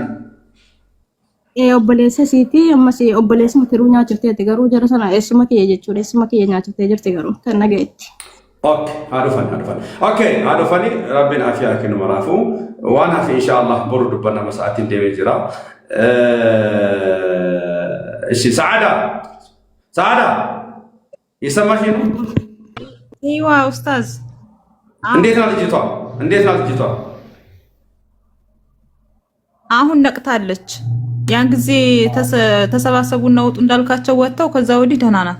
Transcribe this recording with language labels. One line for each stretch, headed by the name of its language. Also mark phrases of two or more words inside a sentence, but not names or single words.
Oromo: Obboleessa isiiti ammas obboleessa matiruu nyaachifteeti garuu jara sana eessuma kiyya jechuudha eessuma kiyya nyaachiftee jirti garuu kan nagayetti. Adufan. Adufani rabbiin afiyaa kennu maraafu waan hafi inshallah boru dubbanna masa'aatiin deemee jira.
Amharic: Ishi Saada ይሰማሽ ነው? ይዋ ኡስታዝ እንዴት ናት ልጅቷ? አሁን ነቅታለች። ያን ጊዜ ተሰባሰቡና ወጡ እንዳልካቸው ወጥተው ከዛ ወዲህ ደህና ናት።